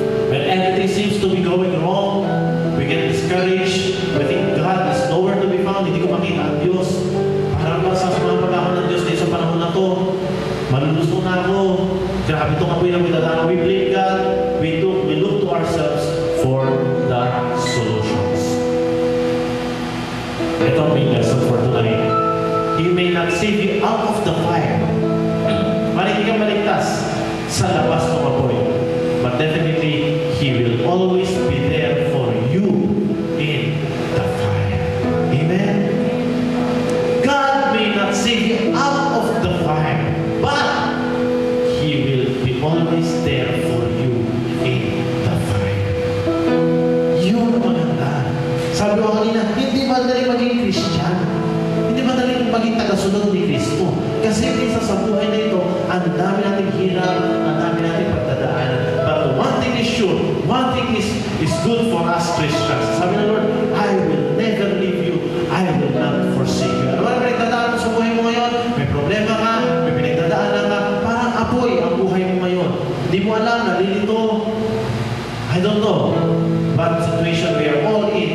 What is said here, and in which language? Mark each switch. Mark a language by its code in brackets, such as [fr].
[en] When everything seems to be going wrong, we get discouraged. We think God is nowhere to be found. [tl] Hindi ko makita ang Diyos. Parang masasumabag ako ng Diyos dahil sa panahon na to. Malulusto na ako. Grabe itong apoy na pinadaan. [en] We blame God. We look to ourselves for the solutions. [tl] Ito ang [en] main lesson for tonight. He may not save you out of the fire. [tl] Hindi ka maligtas sa labas ng apoy. [en] But definitely, He will always be there for you in the fire. Amen? God may not save you out of the fire, but He will be always there for you in the fire. [tl] Yun ang maganda. Sabi ko kanina, hindi madali maging Christian. Hindi madali maging tagasunod ni Kristo. Kasi minsan sa buhay na ito, ang dami nating hirap, ang dami nating pagdadaan. [en] But one thing is sure, one thing is good for us Christians. [tl] Sabi ng [en] Lord, I will never leave you. I will not forsake you. [tl] Ano ba pinagdadaan mo sa buhay mo ngayon? May problema ka, may pinagdadaanan ka, parang apoy ang buhay mo ngayon. Hindi mo alam, nalilito. [en] I don't know. But situation we are all